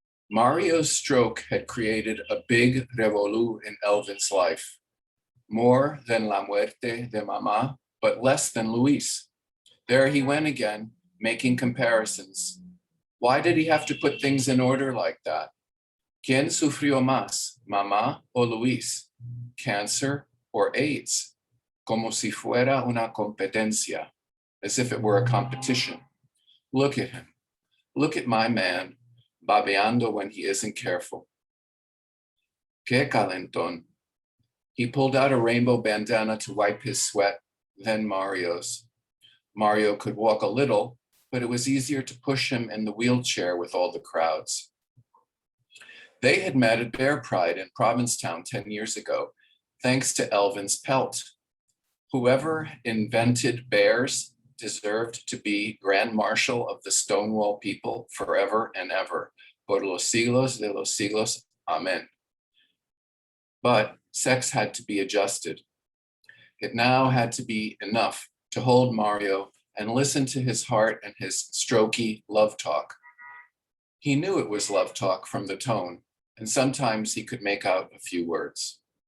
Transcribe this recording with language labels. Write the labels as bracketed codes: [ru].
[en] Mario's stroke had created a big revolú in Elvin's life. More than [es] la muerte de mamá, [en] but less than Luis. There he went again, making comparisons. Why did he have to put things in order like that? [es] ¿Quién sufrió más, mamá o Luis? [en] Cancer or AIDS? [es] Como si fuera una competencia, [en] as if it were a competition. Look at him. Look at my man, [es] babeando [en] when he isn't careful. [es] Que calentón. [en] He pulled out a rainbow bandana to wipe his sweat, then Mario's. Mario could walk a little, but it was easier to push him in the wheelchair with all the crowds. They had met at Bear Pride in Provincetown 10 years ago, thanks to Elvin's pelt. Whoever invented bears deserved to be Grand Marshal of the Stonewall people forever and ever. [es] Por los siglos de los siglos, amen. [en] But sex had to be adjusted. It now had to be enough to hold Mario and listen to his heart and his strokey love talk. He knew it was love talk from the tone, and sometimes he could make out a few words.